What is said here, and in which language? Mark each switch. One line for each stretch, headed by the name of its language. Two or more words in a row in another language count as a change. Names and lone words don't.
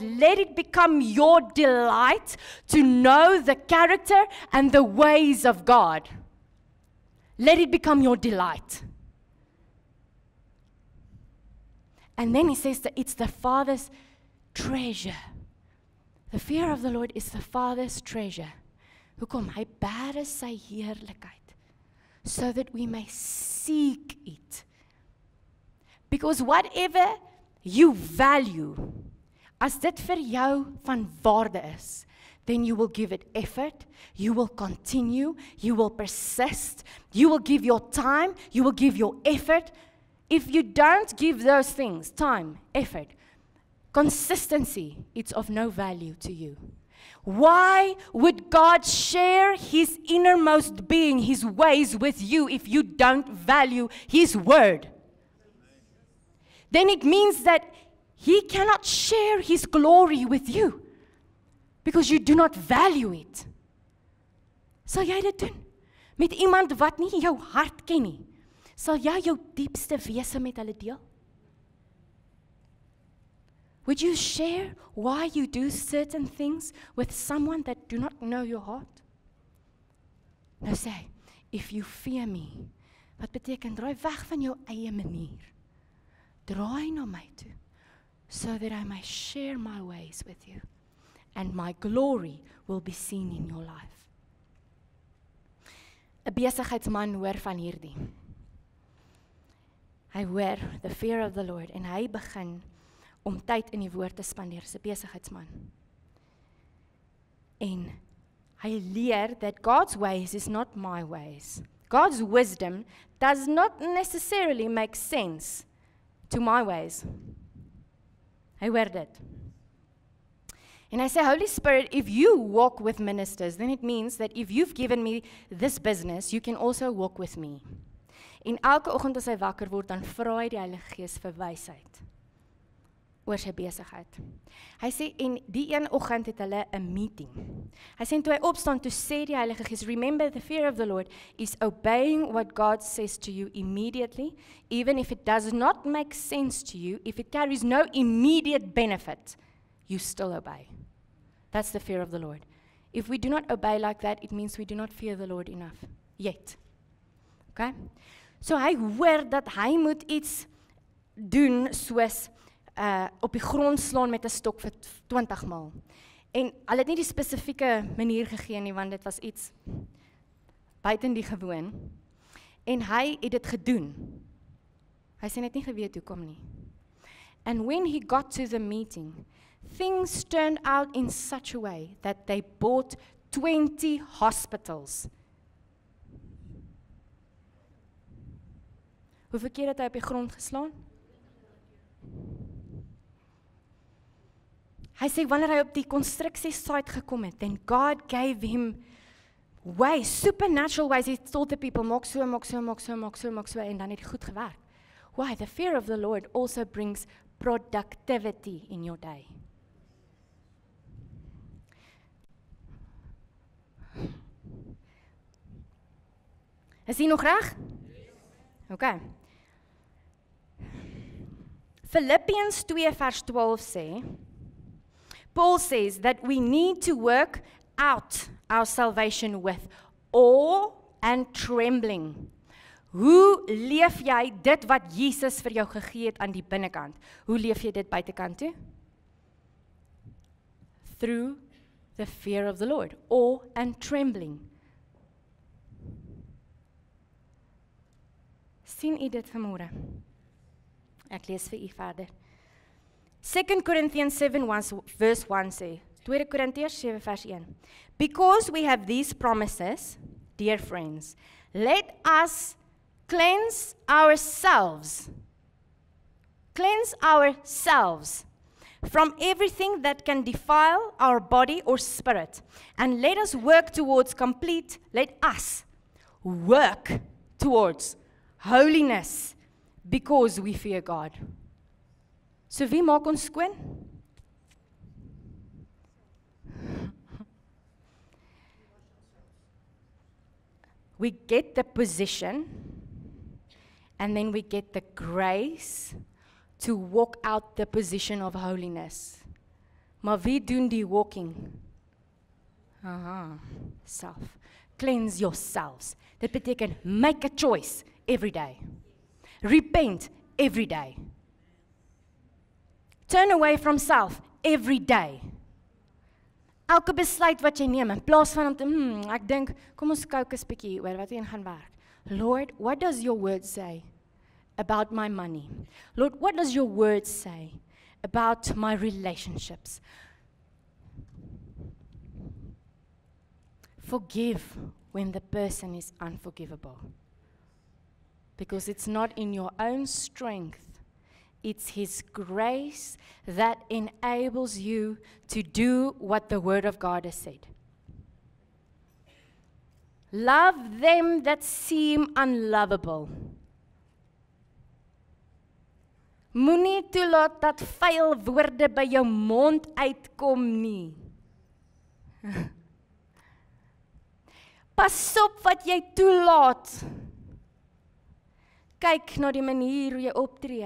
English: Let it become your delight to know the character and the ways of God. Let it become your delight. And then he says that it's the Father's treasure. The fear of the Lord is the Father's treasure.
Afrikaans: Hoekom? Hy bære sy heerlikheid,
English: so that we may seek it. Because whatever you value,
Afrikaans: as dit vir jou van waarde is,
English: then you will give it effort, you will continue, you will persist, you will give your time, you will give your effort. If you don't give those things, time, effort, consistency, it's of no value to you. Why would God share His innermost being, His ways with you if you don't value His word? Then it means that He cannot share His glory with you because you do not value it.
Afrikaans: Sal jy dit doen? Met iemand wat nie jou hart ken nie? Sal jy jou diepste wese met hulle deel?
English: Would you share why you do certain things with someone that do not know your heart?
Afrikaans: Nou sê,
English: if you fear me,
Afrikaans: wat beteken, draai weg van jou eie manier. Draai na my toe,
English: so that I may share my ways with you, and my glory will be seen in your life.
Afrikaans: 'n Besigheidsman hoor van hierdie. Hy hoor
English: the fear of the Lord,
Afrikaans: en hy begin om tyd in die woord te spandeer, 'n besigheidsman. En hy leer
English: that God's ways is not my ways. God's wisdom does not necessarily make sense to my ways.
Afrikaans: Hy hoor dit.
English: And I say, Holy Spirit, if you walk with ministers, then it means that if you've given me this business, you can also walk with me.
Afrikaans: En elke oggend as hy wakker word, dan vra hy die Heilige Gees vir wysheid oor sy besigheid. Hy sê, en die een oggend het hulle 'n meeting. Hy sê, toe hy opstaan, toe sê die Heilige Gees,
English: remember the fear of the Lord is obeying what God says to you immediately, even if it does not make sense to you, if it carries no immediate benefit, you still obey. That's the fear of the Lord. If we do not obey like that, it means we do not fear the Lord enough, yet. Okay?
Afrikaans: So hy hoor dat hy moet iets doen soos op die grond slaan met 'n stok vir 20 maal. En hulle het nie die spesifieke manier gegee nie, want dit was iets buiten die gewoon. En hy het dit gedoen. Hy sê net nie geweet hoekom nie.
English: And when he got to the meeting, things turned out in such a way that they bought 20 hospitals.
Afrikaans: Hoeveel keer het hy op die grond geslaan? Hy sê, wanneer hy op die konstruksiesite gekom het,
English: then God gave him ways, supernatural ways. He told the people,
Afrikaans: maak so, en dan het het goed gewerk.
English: Why? The fear of the Lord also brings productivity in your day.
Afrikaans: Is hy nog reg? Okay. Philippians 2 vers 12 sê,
English: Paul says that we need to work out our salvation with awe and trembling.
Afrikaans: Hoe leef jy dit wat Jesus vir jou gegee het aan die binnekant? Hoe leef jy dit buitekant toe?
English: Through the fear of the Lord, awe and trembling.
Afrikaans: Sien u dit vanmôre? Ek lees vir u verder.
English: 2 Corinthians 7 verse 1
Afrikaans: sê, 2 Korintiërs 7 vers 1.
English: Because we have these promises, dear friends, let us cleanse ourselves from everything that can defile our body or spirit, and let us work towards holiness, because we fear God.
Afrikaans: So wie maak ons skoon?
English: we get the position, and then we get the grace to walk out the position of holiness.
Afrikaans: Maar wie doen die walking?
English: Self. Cleanse yourselves.
Afrikaans: Dit beteken,
English: make a choice every day. Repent every day. Turn away from self every day. Elke besluit wat jy neem, in plaas van om te, ek dink, kom ons kyk 'n bietjie oor wat hier gaan werk. Lord, what does your word say about my money? Lord, what does your word say about my relationships? Forgive when the person is unforgivable. Because it's not in your own strength. It's His grace that enables you to do what the Word of God has said. Love them that seem unlovable.
Afrikaans: Moenie toelaat dat vuil woorde by jou mond uitkom nie. Pas op wat jy toelaat. Kyk na die manier hoe jy optree.